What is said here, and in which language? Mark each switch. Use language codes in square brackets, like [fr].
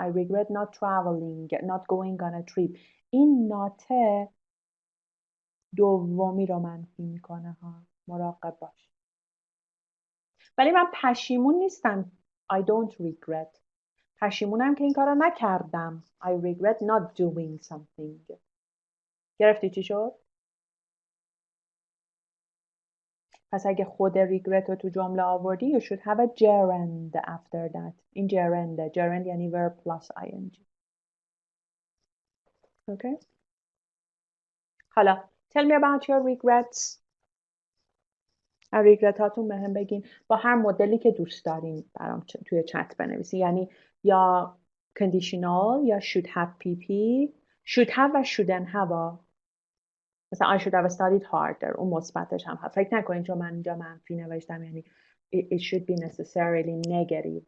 [en] I regret not traveling, not going on a trip. [fa] این ناته دومی رو منفی میکنه ها. مراقب باش. ولی من پشیمون نیستم. [en] I don't regret. [fa] پشیمونم که این کارو نکردم. [en] I regret not doing something. [fa] گرفتی چی شد؟ پس اگه خود regret رو تو جمله آوردی [en] you should have a gerund after that. [fa] این gerund. [en] gerund یعنی verb plus ing. Okay? حالا tell me about your regrets. [fa] ریگرت هاتون بهم بگین با هر مدلی که دوست دارین برام توی چت بنویسین. یعنی یا conditional یا should have pp. [en] should have و shouldn't have. مثلا I should have studied harder. [fa] اون مثبتش هم هست. فکر نکنین چون من اینجا منفی نوشتم یعنی [en] it should be necessarily negative.